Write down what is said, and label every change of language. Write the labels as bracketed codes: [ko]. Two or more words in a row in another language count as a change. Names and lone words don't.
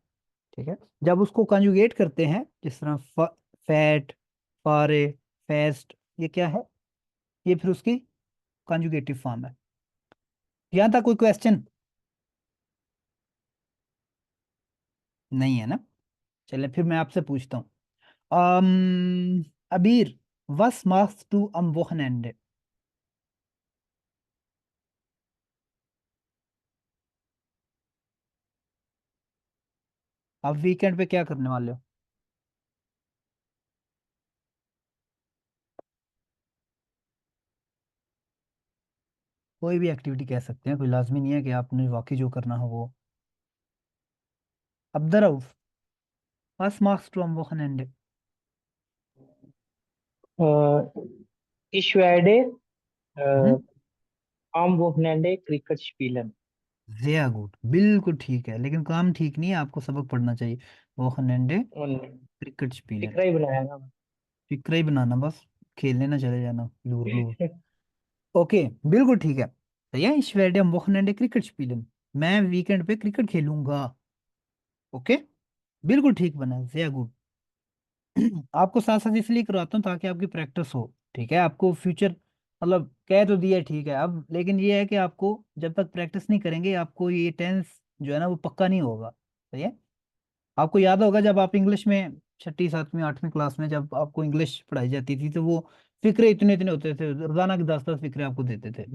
[hi] ठीक है, जब उसको कंजुगेट करते हैं, जिस तरह फैट, फारे, फेस्ट, ये क्या है? ये फिर उसकी [en] conjugative form [hi] है। यहाँ तक कोई क्वेश्चन नहीं है ना? चलिए फिर मैं आपसे पूछता हूँ। अबीर, [de] was machst du am Wochenende? [hi] आप वीकेंड पे क्या करने वाले हो? कोई भी एक्टिविटी कह सकते हैं, कोई लाजमी नहीं है कि आपने वाकई जो करना हो वो। अब्दुल रऊफ, [de] was machst du am Wochenende? Äh, Ich werde äh, हम्म, am Wochenende Cricket spielen. sehr gut, [hi] बिल्कुल ठीक है, लेकिन काम ठीक नहीं है, आपको सबक पढ़ना चाहिए। [de] Wochenende Und Cricket spielen. [hi] फिक्रा ही बनाया ना। फिक्र ही बनाना बस, खेलने ना चले जाना लूर लूर। ओके, बिल्कुल ठीक है। तो ये [de] ich werde am Wochenende Cricket spielen, [hi] मैं वीकेंड पे क्रिकेट खेलूंगा। ओके, बिल्कुल ठीक बना, [de] sehr gut। [hi] आपको साथ साथ इसलिए करवाता हूँ ताकि आपकी प्रैक्टिस हो। ठीक है, आपको फ्यूचर मतलब कह तो दिया ठीक है अब, लेकिन ये है कि आपको जब तक प्रैक्टिस नहीं करेंगे, आपको ये टेंस जो है ना वो पक्का नहीं होगा। सही है। आपको याद होगा जब आप इंग्लिश में छठी सातवीं आठवीं क्लास में जब आपको इंग्लिश पढ़ाई जाती थी, तो वो फिक्रे इतने इतने होते थे, रोजाना के 10-10 फिक्रे आपको देते थे।